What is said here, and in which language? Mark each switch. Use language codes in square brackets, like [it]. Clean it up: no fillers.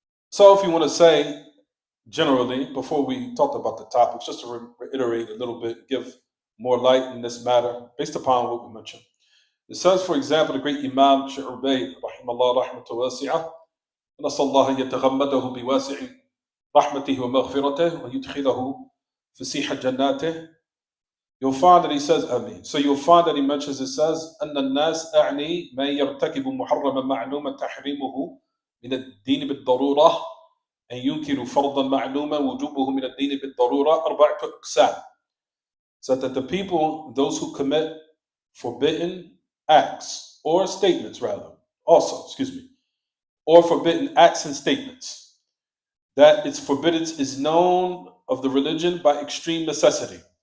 [en] So if you want to say, generally, before we talked about the topics, just to reiterate a little bit, give more light in this matter, based upon what we mentioned. It says, for example, the great Imam Abee, [ar] rahimahullah rahmatu wasi'ah, نسأل الله أن يتغمده بواسع رحمته ومغفرته ويدخله فسيح جناته. [en] You'll find that he says, Ameen. So you'll find that he mentions, it says, [ar] أن الناس أعني ما يرتكب محرما معلوما تحريمه من الدين بالضرورة أن ينكر فرضا معلوما وجوبه من الدين بالضرورة أربعة أقسام. [en] So that the people, those who commit forbidden acts, or statements rather, or forbidden acts and statements, that its forbiddance is known of the religion by extreme necessity.